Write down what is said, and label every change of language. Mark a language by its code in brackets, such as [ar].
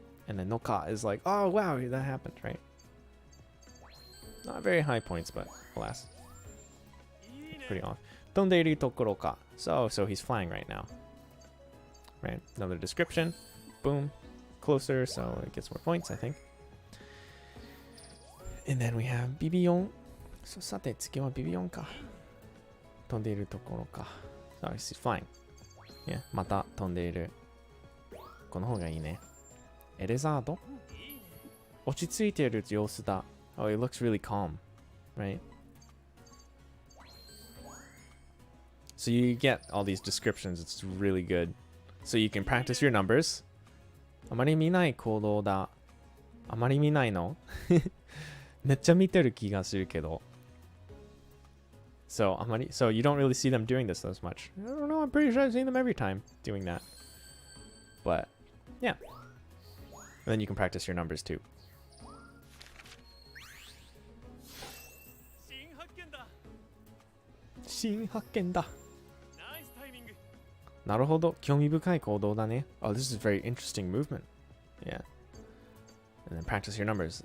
[en] And then no ka is like, oh wow, that happened, right? Not very high points, but alas. Pretty off. [ja] 飛んでいるところか. [en] So he's flying right now. Right? Another description. Boom. Closer, so it gets more points, I think. And then we have ビビヨン. [ja] So さて次はビビヨンか. 飛んでいるところか. [en] So he's flying. [ja] Yeah, また飛んでいる.この方がいいね.エレザード? 落ち着いている様子だ. [en] Oh, it looks really calm, right? So you get all these descriptions. It's really good. So you can practice your numbers. [ja] あまり見ない行動だ.あまり見ないの? めっちゃ見てる気がするけど. [en] So you don't really see them doing this as much. I don't know, I'm pretty sure I've seen them every time doing that. But yeah. And then you can practice your numbers too. [ja] 新発見だ. なるほど、興味深い行動だね. [en] Oh, this is a very interesting movement. Yeah. And then practice your numbers.